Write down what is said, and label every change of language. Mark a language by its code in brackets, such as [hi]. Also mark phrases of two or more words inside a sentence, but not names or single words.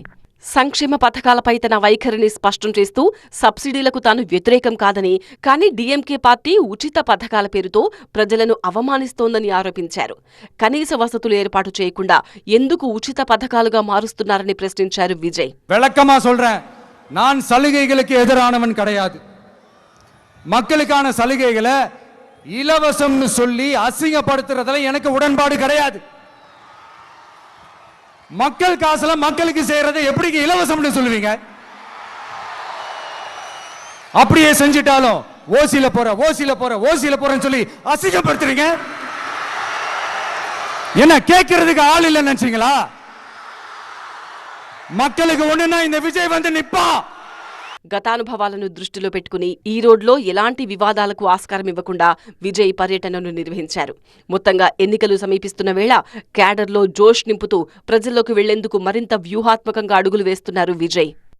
[te] సంక్షేమ పథకాలపై తన వైఖరిని స్పష్టం చేస్తూ సబ్సిడీలకు తాను వ్యతిరేకం కాదని, కానీ డీఎంకే పార్టీ ఉచిత పథకాల పేరుతో ప్రజలను అవమానిస్తోందని ఆరోపించారు. కనీస వసతులు ఏర్పాటు చేయకుండా ఎందుకు ఉచిత పథకాలుగా మారుస్తున్నారని ప్రశ్నించారు విజయ్. [ta] விளக்கமா சொல்றேன், நான் சலுகைகளுக்கு எதிரானவன் கிடையாது. மக்களுக்கான சலுகைகளை இலவசம்னு சொல்லி அசிங்கப்படுத்துறதுல எனக்கு உடன்பாடு கிடையாது. மக்கள் காசுல மக்களுக்கு செய்யறதை எப்படி இலவசம்னு சொல்லுவீங்க? அப்படியே செஞ்சிட்டாலும் ஓசில போறேன்னு சொல்லி அசிங்கப்படுத்துறீங்க. என்ன கேட்கறதுக்கு ஆள் இல்லைன்னு நினைச்சீங்களா? மக்களுக்கு ஒண்ணுன்னா இந்த விஜய் வந்து நிப்பா. [te] గతానుభవాలను దృష్టిలో పెట్టుకుని ఈరోడ్లో ఎలాంటి వివాదాలకు ఆస్కారం ఇవ్వకుండా విజయ్ పర్యటనను నిర్వహించారు. మొత్తంగా ఎన్నికలు సమీపిస్తున్న వేళ క్యాడర్లో జోష్ నింపుతూ ప్రజల్లోకి వెళ్లేందుకు మరింత వ్యూహాత్మకంగా అడుగులు వేస్తున్నారు విజయ్.